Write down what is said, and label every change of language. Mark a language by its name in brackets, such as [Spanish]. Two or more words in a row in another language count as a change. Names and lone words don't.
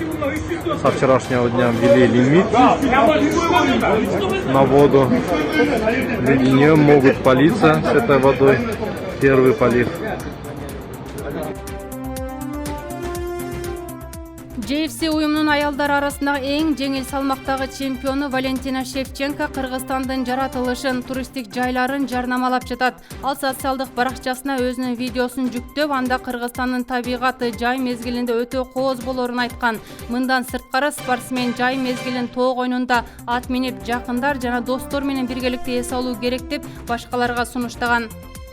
[Russian] Со вчерашнего дня ввели лимит на воду. Люди не могут политься с этой водой. Первый полив. [Kyrgyz] JFC уюмунун аялдар арасындагы эң жеңил салмактагы чемпиону Валентина Шевченко Кыргызстандын жаратылышын, туристтик жайларын жарнамалап жатат. Ал социалдык баракчасына өзүнүн видеосун жүктөп, анда Кыргызстандын табигаты жай мезгилинде өтө кооз болорун айткан. Мындан сырткары спортсмен жай мезгилин тоо койнунда ат минип, жакындар жана достор менен биргеликте эс алуу керек деп башкаларга сунуштаган.